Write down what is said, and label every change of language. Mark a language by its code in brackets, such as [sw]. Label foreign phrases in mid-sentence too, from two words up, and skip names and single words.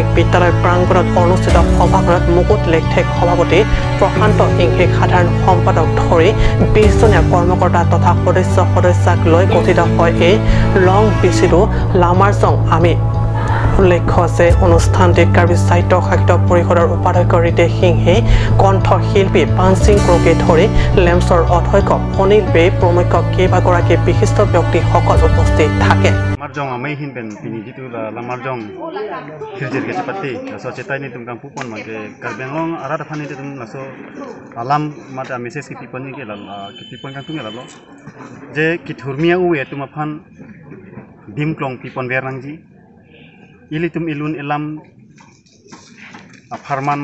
[as] বিদ্যালয় প্ৰাংগণত অনুষ্ঠিত সভাখনত মুকুট লেখথেক সভাপতি প্ৰশান্ত ইংহিক সাধাৰণ সম্পাদক ধৰি 20জনীয়া কৰ্মকৰ্তা তথা সদস্যাক লৈ গঠিত হয় এই লং পিছিডো লামাৰজং আমি উল্লেখ্য আছে অনুষ্ঠানটিত কাৰ্বি সাহিত্য সাহিত্য পৰিষদৰ উপাধ্যক্ষ ৰিতেশ সিংহে কণ্ঠশিল্পী পানসিং ক্ৰকে ধৰি লেমছৰ অধ্যক্ষ অনিল বে প্ৰমুখ কেইবাগৰাকী বিশিষ্ট ব্যক্তিসকল উপস্থিত থাকে [mjw] Marjong amai hin ben pini gitu la marjong khirjir ke cepati so cetai ni tumkang pupon mage Karbenglong arada phani te tum laso alam mata message ki pipon ni ke la ki pipon kang tunge la lo je ki thurmia u e tum aphan dimklong pipon bernangji ili tum ilun elam farman